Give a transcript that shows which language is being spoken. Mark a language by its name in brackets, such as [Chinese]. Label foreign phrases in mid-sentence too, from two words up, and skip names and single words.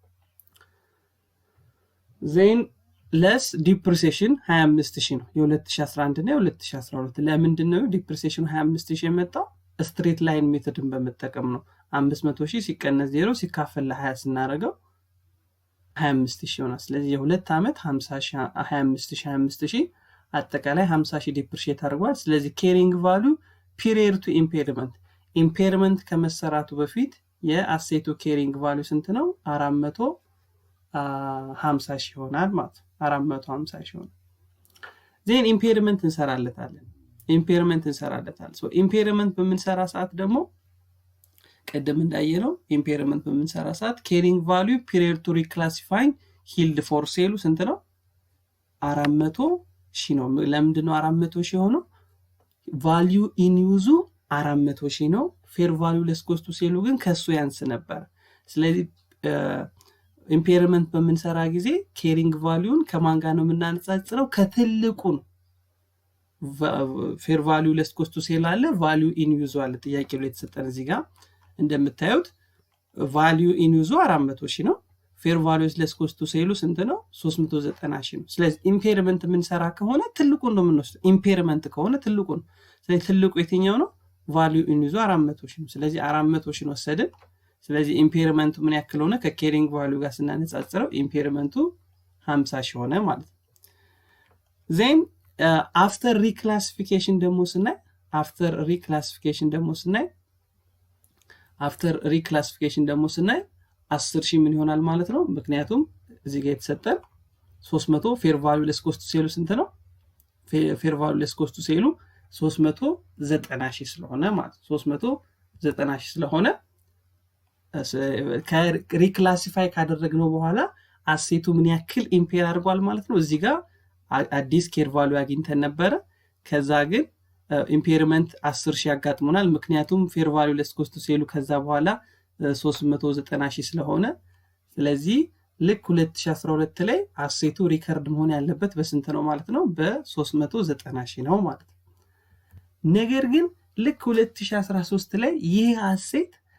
[English] then less depreciation [Amharic] 25,000 ነው የ2011 እና የ2012 ለምንድን ነው depreciation 25,000 የመጣው [English] straight line method [Amharic] በመጠቀም ነው 500,000 ሲቀነስ 0 ሲካፈል ለ20 ስናደርገው 25,000 ይሆናል ስለዚህ የሁለት አመት 25,000 አጠቃላይ 50,000 ዲፕሪሺየት አድርጓል ስለዚህ [English] carrying value period to impairment [Amharic] ከመሰራቱ በፊት የአሴቱ [English] carrying value [Amharic] ስንት ነው 450,000 ይሆናል ማለት 450,000 ይሆናል [English] then impairment [Amharic] እንሰራለታለን [English] so impairment [Amharic] በምንሰራ ሰዓት ደግሞ ቀደም እንዳየነው impairment በምንሰራ ሰዓት [English] carrying value period to reclassify held for sale [Amharic] ስንት ነው 400,000 ነው ለምንድን ነው 400,000 ሆነው [English] value in use [Amharic] 400,000 ነው [English] fair value less cost to sale [Amharic] ግን ከሱ ያንስ ነበር ስለዚህ impairment በመንሰራ ጊዜ [English] carrying value [Amharic] ከማን ጋር ነው የምናነጻጽረው ከትልቁ ነው [English] fair value less cost to sale [Amharic] አለ [English] value in use [Amharic] አለ ጥያቄው ላይ ተሰጠን እዚህ ጋር እንደምታዩት [English] value in [Amharic] use 400,000 ነው [English] fair value less cost to sale [Amharic] ስንት ነው 390,000 ነው ስለዚህ impairment የምንሰራ ከሆነ ትልቁ ነው የምንወስደው impairment ከሆነ ትልቁ ነው ስለዚህ ትልቁ የትኛው ነው [English] value in use [Amharic] 400,000 ነው ስለዚህ 400,000 ወሰድን ስለዚህ impairment ምን ያክል ሆነ ከ [English] carrying value [Amharic] ጋር ስናነጻጽረው impairment 50,000 ሆነ ማለት ነው [English] then after reclassification [Amharic] ደግሞ ስናይ [English] after reclassification [Amharic] ደግሞ ስናይ 10,000 ምን ይሆናል ማለት ነው ምክንያቱም እዚህ ጋር የተሰጠን 300 [English] fair value less cost to sale [Amharic] ስንት ነው [English] fair value less cost to sale [Amharic] 390,000 ስለሆነ ማለት 390,000 ስለሆነ ከሪክላሲፋይ ካደረግነው በኋላ አሴቱ ምን ያክል ኢምፔር አድርጓል ማለት ነው እዚህ ጋር አዲስ [English] care value [Amharic] አግኝተን ነበር ከዛ ግን ኢምፔርመንት 10,000 ያጋጥሙናል ምክንያቱም [English] fair value less cost sale [Amharic] ከዛ በኋላ 390,000 ስለሆነ ስለዚህ ልክ 2012 ላይ አሴቱ ሪከርድ መሆን ያለበት በስንት ነው ማለት ነው በ390,000 ነው ማለት ነው ነገር ግን ልክ 2013 ላይ ይህ አሴት